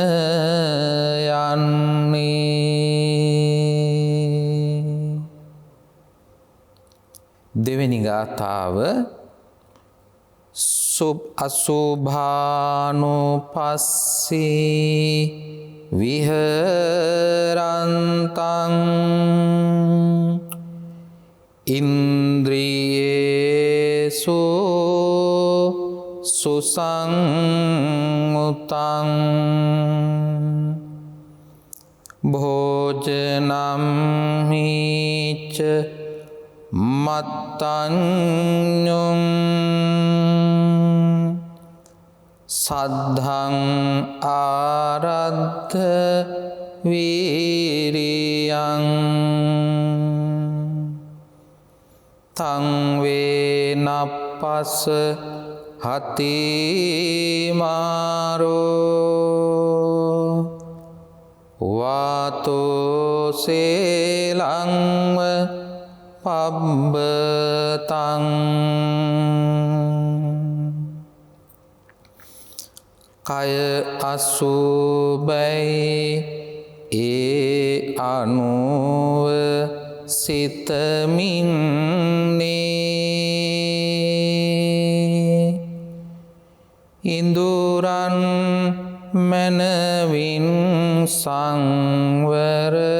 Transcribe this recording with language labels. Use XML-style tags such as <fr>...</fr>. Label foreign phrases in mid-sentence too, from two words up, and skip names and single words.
<si>යන්නේ දෙවෙනි ගාථාව</si> <pi>අසුභානුපස්සී විහරන්තං ඉන්ද්‍රියේසු සුසංඋතං භෝජනම් හිච මත්තඤ්ඤුං සද්ධං ආරද්ධ වීරියං තං වේනප්පස හති මාරෝ වාතෝ සේලංව පබ්බතං</pi> <si>කය අසුබයි ඒ අනුව සිතමින්නේ ඉන්ද්‍රයන් මනවින් සංවර</si>